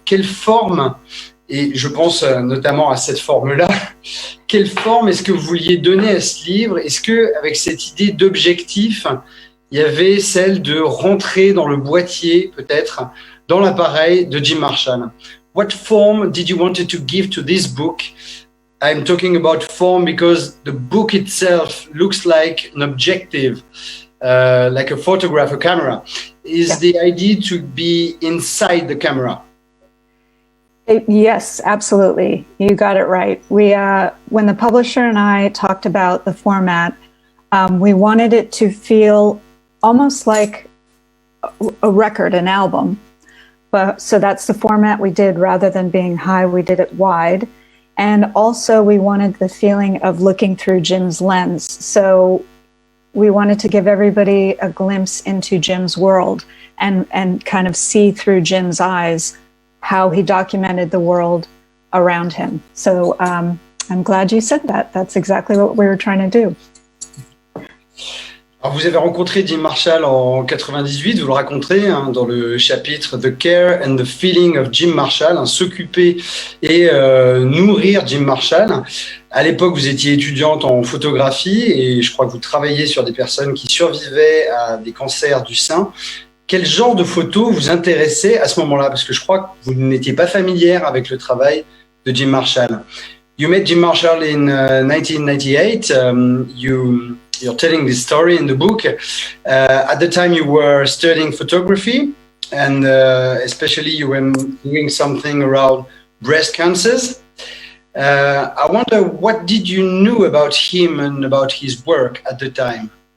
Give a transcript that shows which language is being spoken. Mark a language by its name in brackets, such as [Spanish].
[French] Quelle forme, et je pense notamment à cette forme-là, quelle forme est-ce que vous vouliez donner à ce livre? Est-ce qu'avec cette idée d'objectif, il y avait celle de rentrer dans le boîtier, peut-être, dans l'appareil de Jim Marshall? [English] What form did you want to give to this book? I'm talking about form because the book itself looks like an objective, like a photograph, a camera. Is the idea to be inside the camera? Yes, absolutely. You got it right. We, when the publisher and I talked about the format, we wanted it to feel almost like a record, an album. But so that's the format we did. Rather than being high, we did it wide. And also we wanted the feeling of looking through Jim's lens. So we wanted to give everybody a glimpse into Jim's world and kind of see through Jim's eyes how he documented the world around him. So I'm glad you said that. That's exactly what we were trying to do. [French] Alors vous avez rencontré Jim Marshall en 98, vous le raconterez dans le chapitre The Care and the Feeling of Jim Marshall, s'occuper et nourrir Jim Marshall. À l'époque, vous étiez étudiante en photographie et je crois que vous travailliez sur des personnes qui survivaient à des cancers du sein. Quel genre de photos vous intéressait à ce moment-là? Parce que je crois que vous n'étiez pas familière avec le travail de Jim Marshall. [English] You met Jim Marshall in 1998. You're telling this story in the book. At the time you were studying photography and especially you were doing something around breast cancers. I wonder, what did you know about him and about his work at the time?